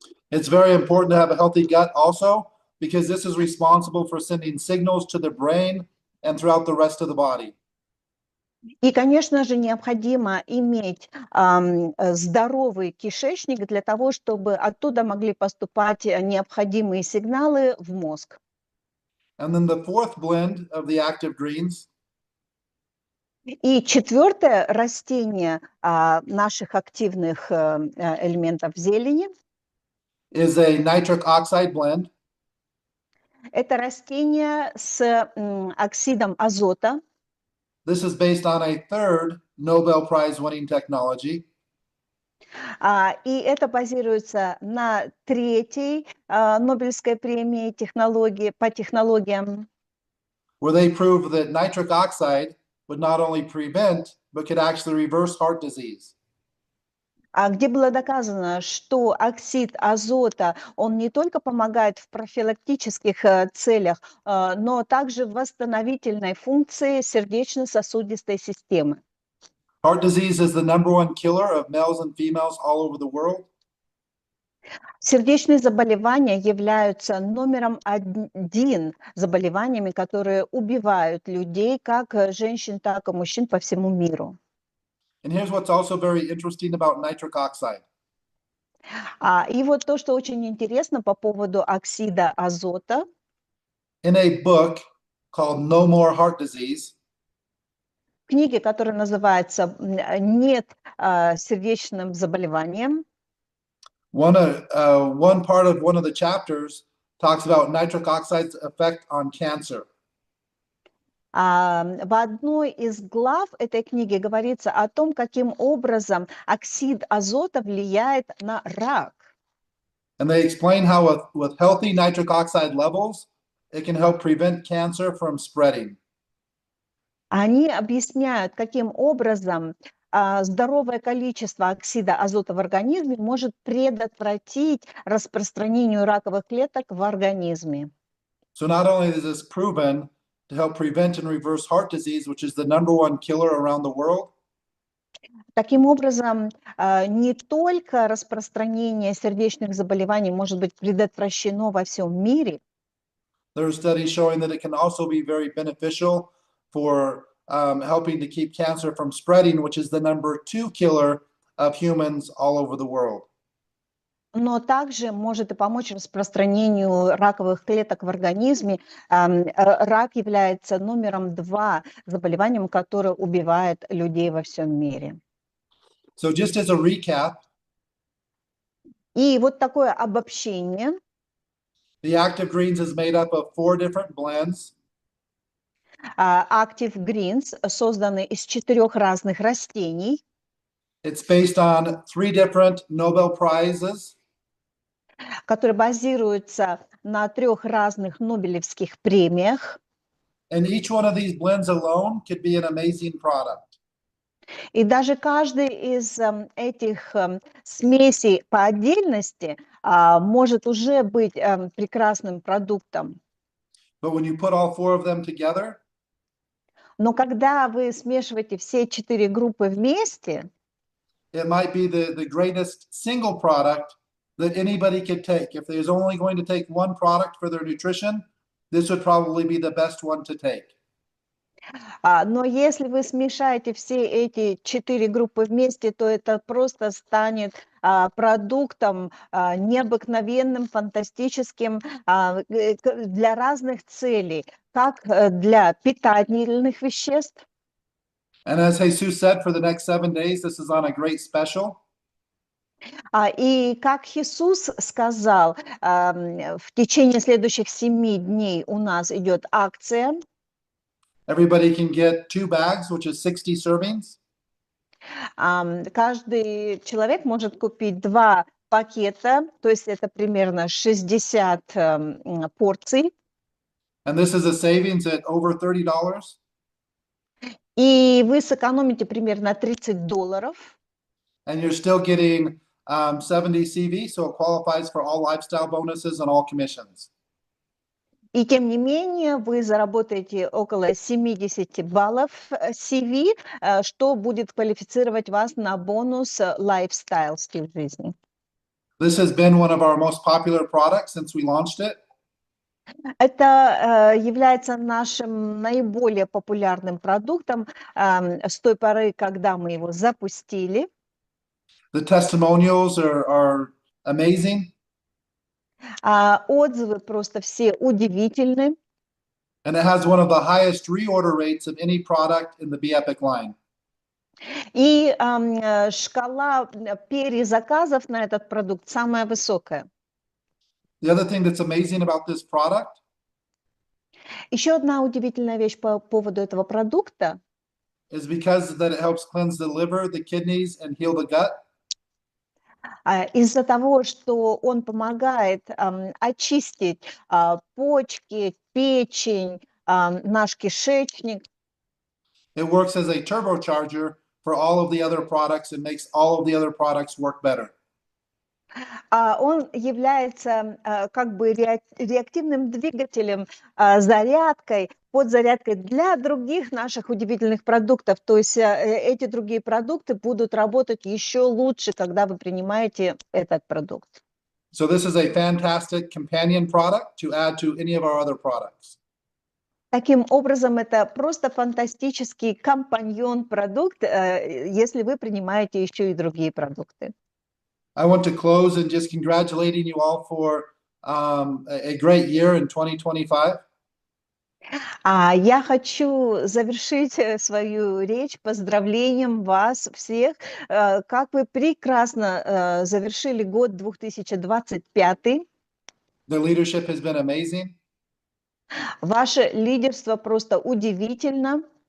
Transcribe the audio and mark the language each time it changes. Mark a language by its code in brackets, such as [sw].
[en] It's very important to have a healthy gut also, because this is responsible for sending signals to the brain and throughout the rest of the body. [ru] И, конечно же, необходимо иметь здоровый кишечник для того, чтобы оттуда могли поступать необходимые сигналы в мозг. [en] And then the fourth blend of the active greens [ru] И четвертое растение наших активных элементов зелени [en] is a nitric oxide blend. [ru] – это растение с оксидом азота. [en] This is based on a third Nobel Prize winning technology. [ru] И это базируется на третьей Нобелевской премии по технологиям, [en] Where they proved that nitric oxide would not only prevent, but could actually reverse heart disease. [ru] где было доказано, что оксид азота, он не только помогает в профилактических целях, но также в восстановительной функции сердечно-сосудистой системы. [en] Heart disease is the number one killer of males and females all over the world. [ru] Сердечные заболевания являются номером один заболеваниями, которые убивают людей, как женщин, так и мужчин по всему миру. [en] And here's what's also very interesting about nitric oxide. [ru] И вот то, что очень интересно по поводу оксида азота, [en] In a book called No More Heart Disease, [ru] в книге, которая называется «Нет сердечным заболеваниям», [en] one part of one of the chapters talks about nitric oxide's effect on cancer. [ru] в одной из глав этой книги говорится о том, каким образом оксид азота влияет на рак. [en] And they explain how with healthy nitric oxide levels, it can help prevent cancer from spreading. [ru] Они объясняют, каким образом здоровое количество оксида азота в организме может предотвратить распространению раковых клеток в организме. [en] So not only is this proven to help prevent and reverse heart disease, which is the #1 killer around the world, [ru] Таким образом, не только распространение сердечных заболеваний может быть предотвращено во всем мире, [en] there are studies showing that it can also be very beneficial for helping to keep cancer from spreading, which is the #2 killer of humans all over the world. [ru] но также может и помочь распространению раковых клеток в организме. Рак является номером 2 заболеванием, которое убивает людей во всем мире. [en] So just as a recap, [ru] И вот такое обобщение. [en] the Active Greens is made up of 4 different blends. [ru] Active Greens созданы из 4 разных растений, [en] It's based on 3 different Nobel Prizes. [ru] которые базируются на 3 разных Нобелевских премиях. [en] And each one of these blends alone could be an amazing product. [ru] И даже каждый из этих смесей по отдельности может уже быть прекрасным продуктом. [en] But when you put all 4 of them together, [ru] Но когда вы смешиваете все 4 группы вместе, [en] it might be the greatest single product that anybody could take. If there's only going to take one product for their nutrition, this would probably be the best one to take. [ru] но если вы смешаете все эти 4 группы вместе, то это просто станет продуктом необыкновенным, фантастическим для разных целей, как для питательных веществ. [en] And as Jesus said, for the next 7 days, this is on a great special. [ru] И как Иисус сказал, в течение следующих 7 дней у нас идет акция. [en] Everybody can get 2 bags, which is 60 servings. [ru] Каждый человек может купить 2 пакета, то есть это примерно 60 порций. [en] And this is a savings at over $30. [ru] И вы сэкономите примерно $30. [en] And you're still getting 70 CV, so it qualifies for all lifestyle bonuses and all commissions. [ru] И тем не менее вы заработаете около 70 баллов CV, что будет квалифицировать вас на бонус lifestyle стиль жизни. [en] This has been one of our most popular products since we launched it. [ru] Это является нашим наиболее популярным продуктом с той поры, когда мы его запустили. [en] The testimonials are amazing. [ru] Отзывы просто все удивительны. [en] And it has one of the highest reorder rates of any product in the BEPIC line. [ru] И шкала перезаказов на этот продукт самая высокая. [en] The other thing that's amazing about this product [ru] Еще одна удивительная вещь по поводу этого продукта. [en] is because that it helps cleanse the liver, the kidneys, and heal the gut. [ru] Из-за того, что он помогает очистить почки, печень, наш кишечник. [en] It works as a turbocharger for all of the other products and makes all of the other products work better. [ru] Он является как бы реактивным двигателем, зарядкой, подзарядкой для других наших удивительных продуктов. То есть эти другие продукты будут работать еще лучше, когда вы принимаете этот продукт. [en] So this is a fantastic companion product to add to any of our other products. [ru] Таким образом, это просто фантастический компаньон-продукт, если вы принимаете еще и другие продукты. [en] I want to close and just congratulating you all for a great year in 2025. [ru] Я хочу завершить свою речь поздравлением вас всех, как вы прекрасно завершили год 2025. [en] The leadership has been amazing. [ru] Ваше лидерство просто удивительно.